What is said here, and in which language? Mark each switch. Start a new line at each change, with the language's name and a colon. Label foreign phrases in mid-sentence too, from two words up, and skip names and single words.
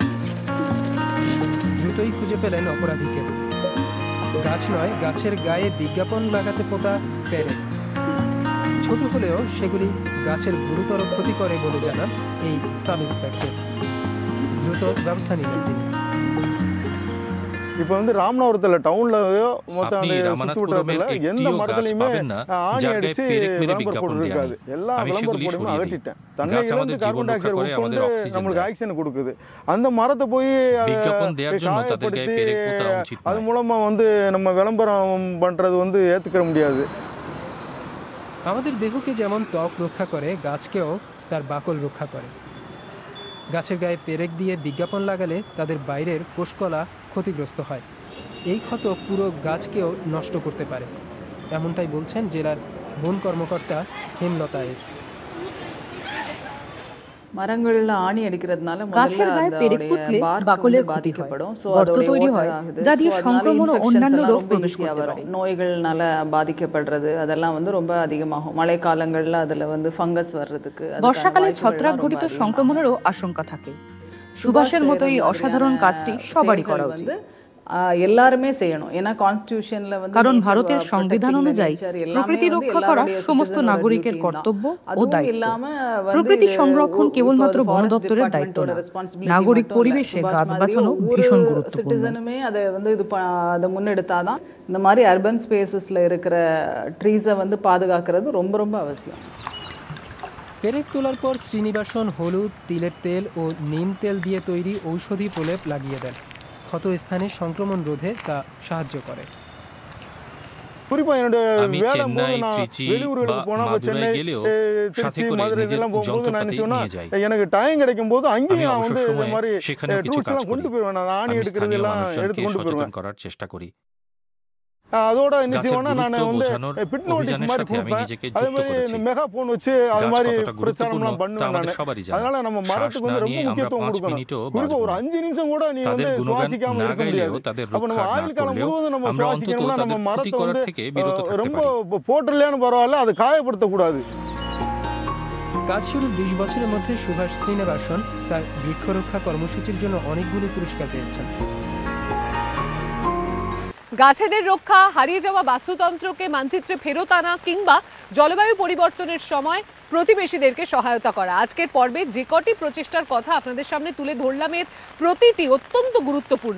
Bangla: দ্রুতই খুঁজে পেলেন অপরাধীকে। গাছ নয়, গাছের গায়ে বিজ্ঞাপন লাগাতে পোতা পেরেক। ছোট হলেও সেগুলি গাছের গুরুতর ক্ষতি করে বলে জানান এই
English: sub inspector.
Bangla: দ্রুত ব্যবস্থা নিলেন তিনি।
Tamil: இப்போ வந்து ராமநாதபுரத்தில் டவுன்லயோ மொத்தம் அந்த சுற்றுவட்டாரத்தில் எந்த மரத்துலையுமே ஆணி அடிச்சு விளம்பர போர்டு இருக்காது. எல்லா விளம்பர போர்டுமே அகற்றிட்டேன். தன்னையிலிருந்து
English: carbon dioxide
Tamil: உட்கொண்டு நம்மளுக்கு ஆக்சிஜன் கொடுக்குது. அந்த மரத்தை போய் காயப்படுத்தி அது மூலமா வந்து நம்ம விளம்பரம் பண்றது வந்து ஏத்துக்க முடியாது।
Bangla: আমাদের দেহকে যেমন ত্বক রক্ষা করে, গাছকেও তার বাকল রক্ষা করে। গাছের গায়ে পেরেক দিয়ে বিজ্ঞাপন লাগালে তাদের বাইরের কোষকলা ক্ষতিগ্রস্ত হয়। এই ক্ষত পুরো গাছকেও নষ্ট করতে পারে, এমনটাই বলছেন জেলার বন কর্মকর্তা হেমলতা এস।
Tamil: மரங்களில் ஆணி அடிக்கிறதுனால
Bangla: গাছের গায়ে পেরেক পুঁতলে বাকলের ক্ষতি হয়, গর্ত তৈরি হয় যা দিয়ে সংক্রমণ ও অন্যান্য রোগ প্রবেশ করতে পারে।
Tamil: நோய்கள்னால பாதிக்கப்படுறது அதெல்லாம் வந்து ரொம்ப அதிகமாகும்। மழைக்காலங்கள்ல அதுல வந்து ஃபங்கஸ் வர்றதுக்கு,
Bangla: বর্ষাকালে ছত্রাক ঘটিত সংক্রমণেরও আশঙ্কা থাকে। সুভাষের মতো এই অসাধারণ কাজটি সবারই করা উচিত।
Tamil: எல்லாருமே செய்யணும், ஏன்னா কনস্টিটিউশনல வந்து
Bangla: কারণ ভারতের সংবিধান অনুযায়ী প্রকৃতি রক্ষা করা সমস্ত নাগরিকের কর্তব্য ও দায়িত্ব। প্রকৃতি সংরক্ষণ কেবলমাত্র বন দপ্তরের দায়িত্ব না, নাগরিক পরিবেশে গাছ বাঁচানো ভীষণ গুরুত্বপূর্ণ।
Tamil: சிட்டிசனுமே அதை வந்து அதை முன்னெடுத்தாதான் இந்த மாதிரி
English: urban spaces
Tamil: இருக்கிற ட்ரீஸை வந்து பாதுகாக்கிறது ரொம்ப ரொம்ப அவசியம்।
Bangla: পেরেক তোলার পর শ্রীনিবাসন হলুদ, তিলের তেল ও নিম তেল দিয়ে তৈরি ঔষধি প্রলেপ লাগিয়ে দেন। ক্ষত স্থানে সংক্রমণ রোধে তা সাহায্য করে।
Tamil: குறிப்பா என்னோட வேலை போது நான் வெளியூர்களுக்கு போனா சென்னை, திருச்சி, மதுரை எல்லாம் போகும்போது நான் என்ன சொன்னா, எனக்கு டைம் கிடைக்கும் போது அங்கேயும் நான் வந்து இந்த மாதிரி டூல்ஸ் எல்லாம் கொண்டு போயிருவேன்। நான் ஆணி எடுக்கிறது எல்லாம் எடுத்து கொண்டு போயிருவேன்
Bangla: করার চেষ্টা করি।
Tamil: அதோட என்ன செய்வேன்னா நான் வந்து
English: bit notice
Tamil: மாதிரி கொடுப்பேன், அதே மாதிரி இந்த
English: mega phone
Tamil: வச்சு அது மாதிரி பிரச்சாரம்லாம் பண்ணுவேன் நான்। அதனால நம்ம மரத்துக்கு வந்து ரொம்ப முக்கியத்துவம் கொடுக்கணும்। குறிப்பா ஒரு 5 நிமிஷம் கூட நீ வந்து சுவாசிக்காம இருக்க முடியாது। அப்ப நம்ம ஆயுள் காலம் முழுவதும் நம்ம சுவாசிக்கணும்னா நம்ம மரத்தை வந்து ரொம்ப போட்டுறலையான்னு பரவாயில்ல, அதை காயப்படுத்தக்கூடாது।
Bangla: কাজ শুরুর 20 বছরের মধ্যে সুভাষ শ্রীনিবাসন তার বৃক্ষরক্ষা কর্মসূচির জন্য অনেকগুলো পুরস্কার পেয়েছেন। গাছেদের রক্ষা, হারিয়ে যাওয়া বাস্তুতন্ত্রকে মানচিত্রে ফেরত আনা কিংবা জলবায়ু পরিবর্তনের সময় প্রতিবেশীদেরকে সহায়তা করা, আজকের পর্বে যে কটি প্রচেষ্টার কথা আপনাদের সামনে তুলে ধরলাম এর প্রতিটি অত্যন্ত গুরুত্বপূর্ণ।